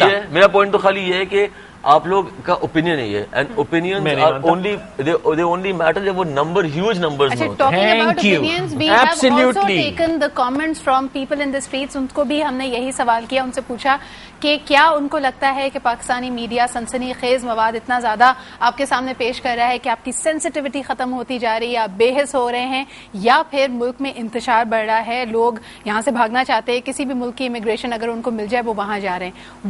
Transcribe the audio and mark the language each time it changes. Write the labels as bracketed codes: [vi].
[ur] میرا پوائنٹ تو خالی یہ ہے کہ آپ لوگ کا اوپینین ہے یہ، and opinion are only [en] they only matter [ur] جب وہ نمبر ہیوج نمبرز میں ہوتے ہیں. [en] Talking about opinions, we have also taken the comments from people in the streets. [ur] ان کو بھی ہم نے یہی سوال کیا، ان سے پوچھا کہ کیا ان کو لگتا ہے کہ پاکستانی میڈیا سنسنی خیز مواد اتنا زیادہ آپ کے سامنے پیش کر رہا ہے کہ آپ کی سینسٹیوٹی ختم ہوتی جا رہی ہے، آپ بے حس ہو رہے ہیں، یا پھر ملک میں انتشار بڑھ رہا ہے، لوگ یہاں سے بھاگنا چاہتے ہیں، کسی بھی ملک کی امیگریشن اگر ان کو مل جائے وہ وہاں جا رہے ہیں.